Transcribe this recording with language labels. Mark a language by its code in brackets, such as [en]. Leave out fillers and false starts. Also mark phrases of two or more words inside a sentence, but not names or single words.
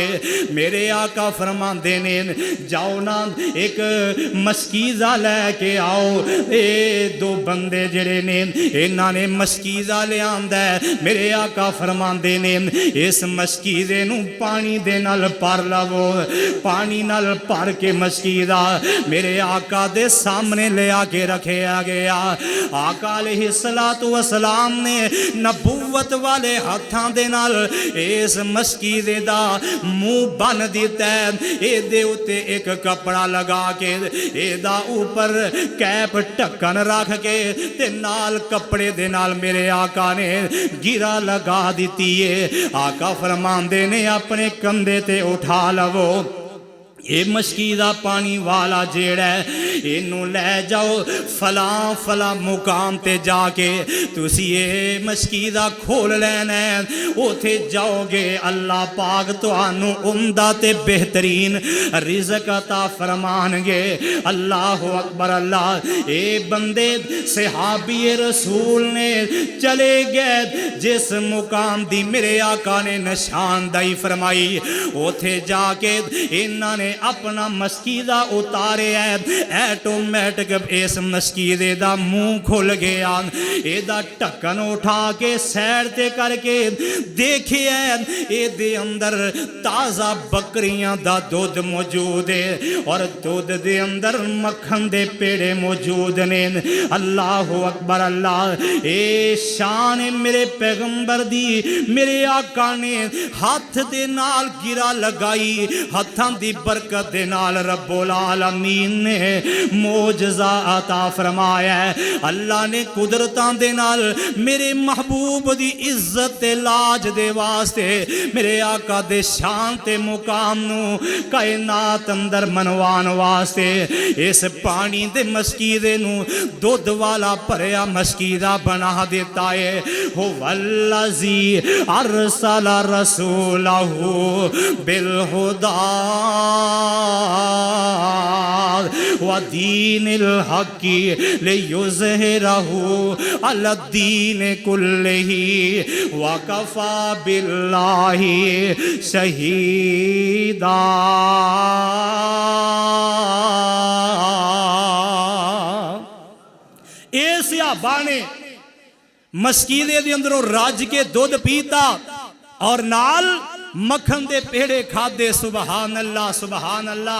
[pa] میرے آقا فرماندے نے جاؤ نا ایک مشکیزہ لے کے آؤ، اے 2 بندے جڑے نے انہاں نے مشکیزہ لے آندا ہے، میرے آقا فرماندے نے اس مشکیزے نو پانی دے نال بھر لو، پانی نال بھر کے مشکیزہ میرے آقا دے سامنے لے آ کے رکھیا گیا۔ آقا علیہ السلام نے نبوت والے ہاتھاں دے نال اس مشکیزے دا منہ بن دیتا ہے، اے دے اتے ایک کپڑا لگا کے اے دا اوپر کیپ ٹھکن رکھ کے تے نال کپڑے دے نال میرے آقا نے گرا لگا دیتی ہے۔ آقا فرماندے نے اپنے کندھے تے اٹھا لو، اے مشکیزہ پانی والا جیڑا ہے اینو لے جاؤ فلاں فلاں مقام تے جا کے تسی اے مشکیزہ کھول لینا ہے، اوتھے جاؤ گے اللہ پاک تانوں عمدہ تے بہترین رزق عطا فرمان گے۔ اللہ اکبر اللہ، اے بندے صحابی رسول نے چلے گئے جس مقام دی میرے آقا نے نشاندہی فرمائی، اوتھے جا کے انہاں نے اپنا مسکیدا اتاریا آٹومیٹک اس مسکیدے دا منہ کھل گیا ایدا ڈھکن اٹھا کے سائیڈ تے کرکے دیکھیے ایدے اندر تازہ بکریاں دا دودھ موجود ہے اور دودھ دے اندر مکھن دے پیڑے موجود نے اللہ اکبر اللہ اے شان میرے پیغمبر دی میرے آقا نے ہاتھ دے نال گرا لگائی ہتھاں دی برکت دے نال ربّ العالمین نے معجزہ عطا فرمایا اللہ نے قدرتاں دے نال میرے محبوب دی عزت تے لاج دے واسطے میرے آقا دے شان تے مقام نوں کائنات اندر منوان واسطے اس پانی دے مسکیدے نوں دودھ والا بھریا مسکیدا بنا دیتا ہے [ar] هو والذي أرسل رسوله بال هدى و دين الحق ليظهره على دين كله و كفى بالله شهيدا. [pa] اے صحابہ نے مسکیدے دے اندروں رج کے دودھ پیتا اور نال مکھن دے پیڑے کھادے سبحان اللہ.